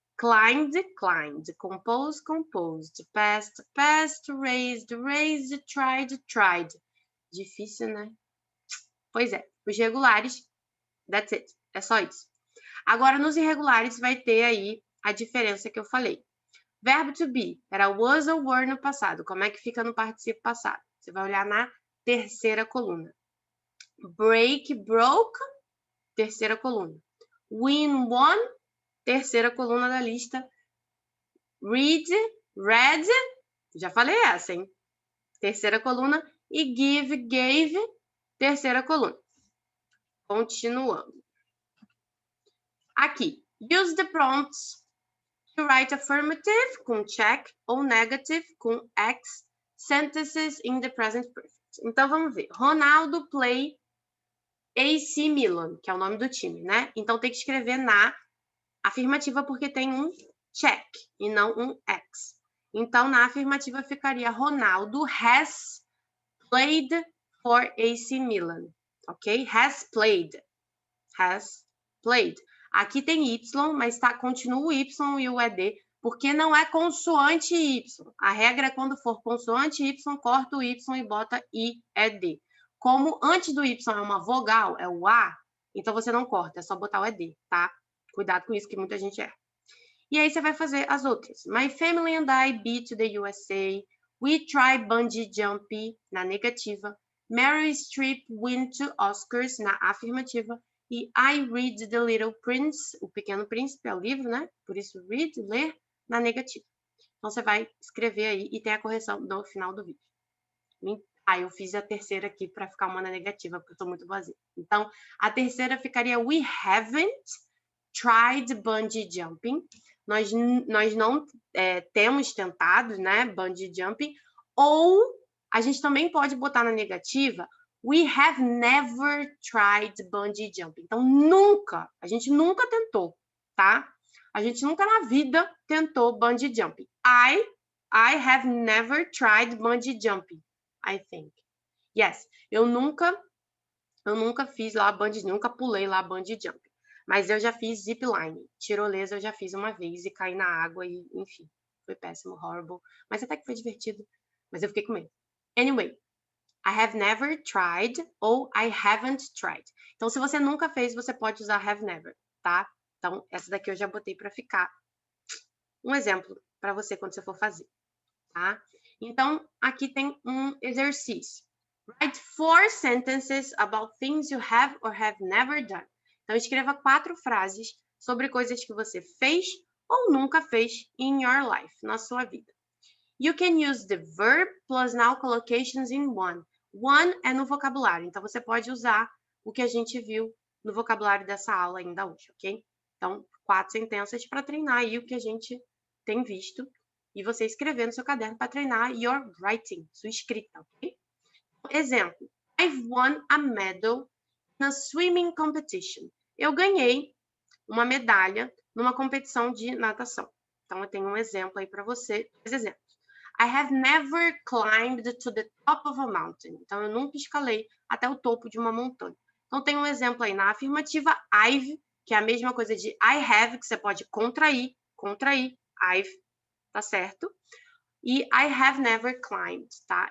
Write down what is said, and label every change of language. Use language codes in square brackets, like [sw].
[en] Climbed, climbed. Composed, composed. Passed, passed. Raised, raised. Tried, tried. [pt] Difícil, né? Pois é. Os regulares, [en] that's it. [pt] É só isso. Agora, nos irregulares, vai ter aí a diferença que eu falei. Verbo to be era was ou were no passado. Como é que fica no participio passado? Você vai olhar na terceira coluna. Break, broke, terceira coluna. Win, won, terceira coluna da lista. Read, read, Já falei essa, hein? Terceira coluna. E give, gave, terceira coluna. Continuando. Aqui, [en] use the prompts to write affirmative com check ou negative com X sentences in the present perfect. [pt] Então, vamos ver. [en] Ronaldo play AC Milan, [pt] que é o nome do time, né? Então, tem que escrever na afirmativa porque tem um check e não um X. Então, na afirmativa ficaria [en] Ronaldo has played for AC Milan, [pt] ok? Has played. [en] Has played. [pt] Aqui tem Y, mas continua o Y e o ED, porque não é consoante Y. A regra é quando for consoante Y, corta o Y e bota IED. Como antes do Y é uma vogal, é o A, então você não corta, é só botar o ED, tá? Cuidado com isso, que muita gente erra. E aí você vai fazer as outras. [en] My family and I be to the USA. We try bungee jumping, [pt] na negativa. [en] Meryl Streep win 2 Oscars, [pt] na afirmativa. E [en] I read The Little Prince, [pt] O Pequeno Príncipe, é o livro, né? Por isso, read, ler, na negativa. Então, você vai escrever aí e tem a correção no final do vídeo. Eu fiz a terceira aqui para ficar uma na negativa, porque eu estou muito vazia. Então, a terceira ficaria [en] We haven't tried bungee jumping. [pt] Nós não temos tentado, né, bungee jumping. Ou a gente também pode botar na negativa [en] We have never tried bungee jumping. [pt] Então, nunca, a gente nunca tentou, tá? A gente nunca na vida tentou bungee jumping. [en] I have never tried bungee jumping, I think. Yes, [pt] eu nunca fiz lá bungee, nunca pulei lá bungee jumping. Mas eu já fiz zipline, tirolesa eu já fiz uma vez e caí na água e, enfim, foi péssimo, horrible. Mas até que foi divertido, mas eu fiquei com medo. [en] Anyway, I have never tried [pt] ou [en] I haven't tried. [pt] Então, se você nunca fez, você pode usar have never, tá? Então, essa daqui eu já botei para ficar um exemplo para você quando você for fazer, tá? Então, aqui tem um exercício. [en] Write 4 sentences about things you have or have never done. [pt] Então, escreva 4 frases sobre coisas que você fez ou nunca fez [en] in your life, [pt] na sua vida. [en] You can use the verb plus now collocations in one. [pt] One é no vocabulário, então você pode usar o que a gente viu no vocabulário dessa aula ainda hoje, ok? Então, 4 sentenças para treinar aí o que a gente tem visto e você escrever no seu caderno para treinar [en] your writing, [pt] sua escrita, ok? Exemplo, [en] I've won a medal in a swimming competition. [pt] Eu ganhei uma medalha numa competição de natação. Então, eu tenho um exemplo aí para você, 2 exemplos. [en] I have never climbed to the top of a mountain. [pt] Então, eu nunca escalei até o topo de uma montanha. Então, tem um exemplo aí na afirmativa I've, que é a mesma coisa de I have, que você pode contrair, I've, tá certo? E [en] I have never climbed, [pt] tá?